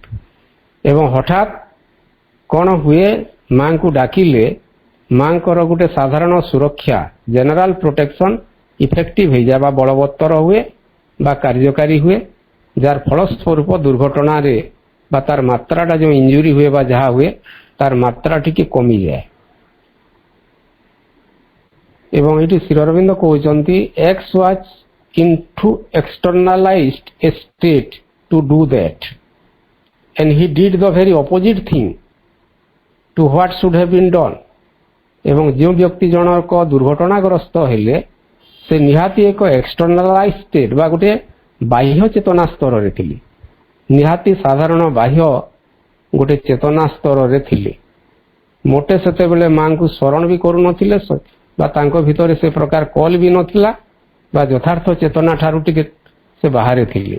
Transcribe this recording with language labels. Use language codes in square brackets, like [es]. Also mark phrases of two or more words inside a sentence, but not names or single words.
[or] ଏବଂ ହଠାତ୍ କ'ଣ ହୁଏ, ମାଙ୍କୁ ଡାକିଲେ ମାଙ୍କର ଗୋଟେ ସାଧାରଣ ସୁରକ୍ଷା, [en] general protection effective [or] ହେଇଯାଏ ବା ବଳବତ୍ତର ହୁଏ ବା କାର୍ଯ୍ୟକାରୀ ହୁଏ, ଯାହାର ଫଳସ୍ୱରୂପ ଦୁର୍ଘଟଣାରେ ବା ତାର ମାତ୍ରାଟା ଯେଉଁ ଇଞ୍ଜୁରି ହୁଏ ବା ଯାହା ହୁଏ ତାର ମାତ୍ରା ଟିକେ କମିଯାଏ। ଏବଂ ଏଠି ଶ୍ରୀ ଅରବିନ୍ଦ କହୁଛନ୍ତି [en] X was into externalised a state to do that and he did the very opposite thing to what should have been done। [or] ଏବଂ ଯେଉଁ ବ୍ୟକ୍ତି ଜଣକ ଦୁର୍ଘଟଣାଗ୍ରସ୍ତ ହେଲେ ସେ ନିହାତି ଏକ [en] externalise state [or] ବା ଗୋଟେ ବାହ୍ୟ ଚେତନା ସ୍ତରରେ ଥିଲେ, ନିହାତି ସାଧାରଣ ବାହ୍ୟ ଗୋଟେ ଚେତନା ସ୍ତରରେ ଥିଲେ। ମୋଟେ ସେତେବେଳେ ମାଙ୍କୁ ସ୍ମରଣ ବି କରୁନଥିଲେ ବା ତାଙ୍କ ଭିତରେ ସେ ପ୍ରକାର କଲ୍ ବି ନଥିଲା ବା ଯଥାର୍ଥ ଚେତନା ଠାରୁ ଟିକେ ସେ ବାହାରେ ଥିଲେ।